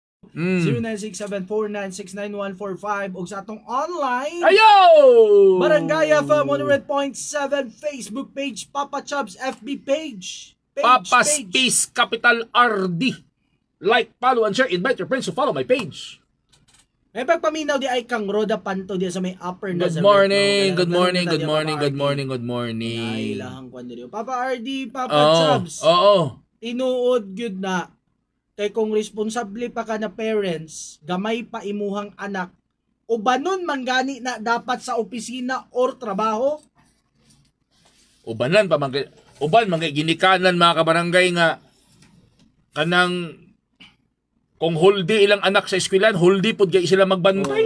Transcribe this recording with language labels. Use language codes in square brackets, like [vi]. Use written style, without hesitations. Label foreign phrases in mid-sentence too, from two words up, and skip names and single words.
[ceb] 0967496945 ug sa atong online Ayo! Barangay FM 100.7 Facebook page, Papa Chubs FB page. [en] Papa Space Capital RD. Like, follow, and share. Invite your friends to follow my page. [ceb] May pagpaminaw di ay kang Roda Panto di sa may upper [en] Good [ceb] Nazareth. [en] morning, [ceb] No? [en] good morning, [ceb] Ganun [en] good [ceb] na [en] morning, [ceb] Papa [en] good [ceb] RD. [en] morning, good morning. [ceb] Ay, ilahang kwan diri. Papa RD, Papa Oo, Chubs. oo. Tinuod gyud na kay kung responsable pa ka na parents, gamay pa imuhang anak, ubanon man gani na dapat sa opisina or trabaho. Ubanan pa uban mga ginikanan mga kabarangay nga kanang kung holdi ilang anak sa eskwelahan, holdi pud kay sila magbantay.